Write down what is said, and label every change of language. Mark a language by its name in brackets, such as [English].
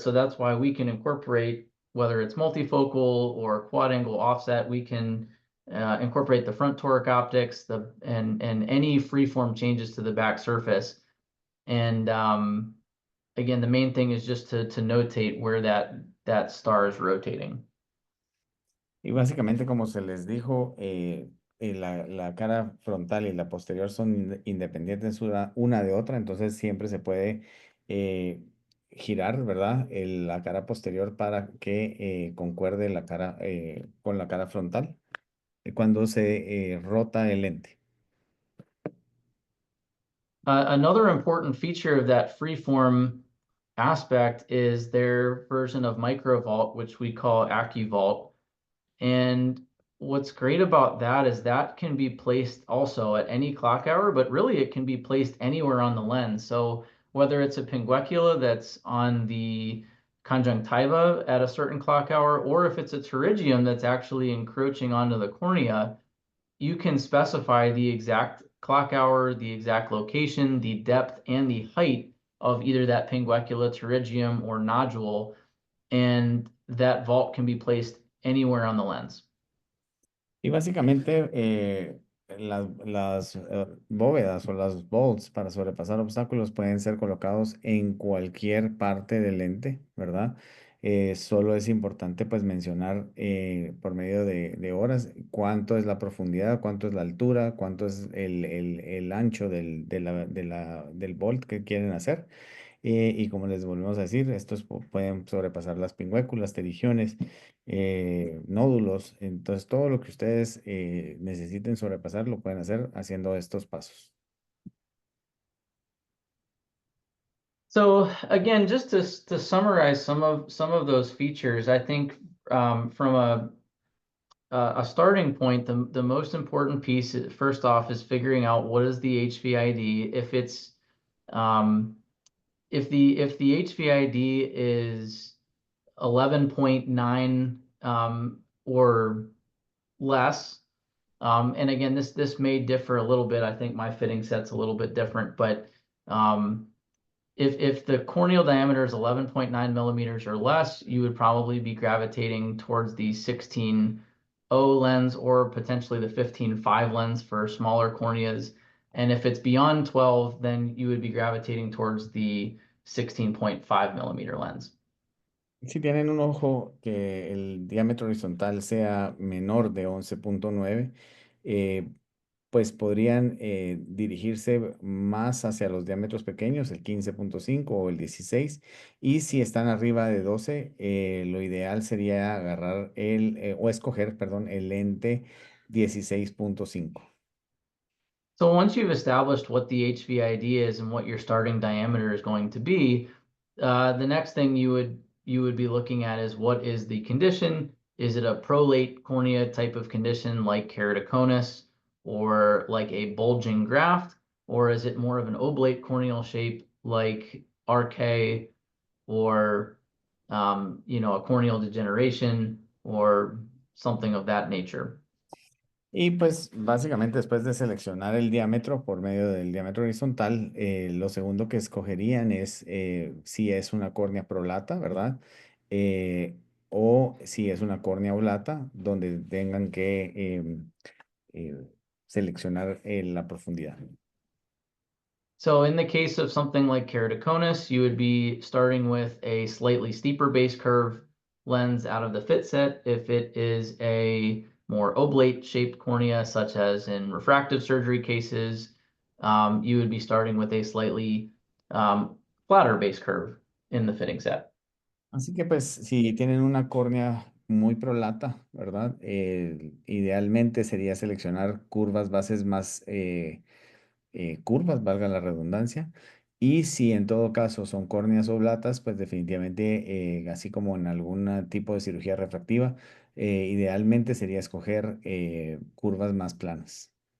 [English] So that's why we can incorporate, whether it's multifocal or quad angle offset, we can incorporate the front toric optics, and any freeform changes to the back surface. And again, the main thing is just to notate where that star is rotating. [Spanish] Y básicamente, como se les dijo, la cara frontal y la posterior son independientes una de otra, entonces siempre se puede girar, ¿verdad? La cara posterior para que concuerde la cara con la cara frontal cuando se rota el lente. [English] Another important feature of that freeform aspect is their version of MicroVault, which we call AccuVault. And what's great about that is that can be placed also at any clock hour, but really it can be placed anywhere on the lens. So whether it's a pinguecula that's on the conjunctiva at a certain clock hour, or if it's a pterygium that's actually encroaching onto the cornea, you can specify the exact clock hour, the exact location, the depth, and the height of either that pinguecula, pterygium, or nodule, and that vault can be placed anywhere on the lens. [Spanish] Y básicamente las bóvedas o las bolts para sobrepasar obstáculos pueden ser colocados en cualquier parte del lente, ¿verdad? Solo es importante pues mencionar por medio de horas cuánto es la profundidad, cuánto es la altura, cuánto es el ancho del bolt que quieren hacer. Y como les volvemos a decir, estos pueden sobrepasar las pingüéculas, terigiones, nódulos. Entonces, todo lo que ustedes necesiten sobrepasar lo pueden hacer haciendo estos pasos. [English] So again, just to summarize some of those features, I think from a starting point, the most important piece first off is figuring out what is the HVID. If it's if the HVID is 11.9 or less, and again, this may differ a little bit. I think my fitting set's a little bit different, but if the corneal diameter is 11.9 millimeters or less, you would probably be gravitating towards the 16.0 lens or potentially the 15.5 lens for smaller corneas. And if it's beyond 12, then you would be gravitating towards the 16.5 millimeter lens. [Spanish] Si tienen un ojo que el diámetro horizontal sea menor de 11.9, eh, pues podrían dirigirse más hacia los diámetros pequeños, el 15.5 o el 16. Y si están arriba de 12, lo ideal sería agarrar o escoger, perdón, el lente 16.5. [English] So once you've established what the HVID is and what your starting diameter is going to be, the next thing you would be looking at is what is the condition? Is it a prolate cornea type of condition like keratoconus or like a bulging graft, or is it more of an oblate corneal shape like RK or a corneal degeneration or something of that nature? [Spanish] Y pues básicamente después de seleccionar el diámetro por medio del diámetro horizontal, lo segundo que escogerían es si es una córnea prolata, ¿verdad? O si es una córnea oblata, donde tengan que eh, seleccionar la profundidad. [English] So in the case of something like keratoconus, you would be starting with a slightly steeper base curve lens out of the fit set. If it is a more oblate shaped cornea, such as in refractive surgery cases, you would be starting with a slightly flatter base curve in the fitting set. [Spanish] Así que pues si tienen una córnea muy prolata, ¿verdad? Idealmente sería seleccionar curvas bases más curvas, valga la redundancia. Y si en todo caso son córneas oblatas, pues definitivamente, así como en algún tipo de cirugía refractiva, idealmente sería escoger curvas más planas.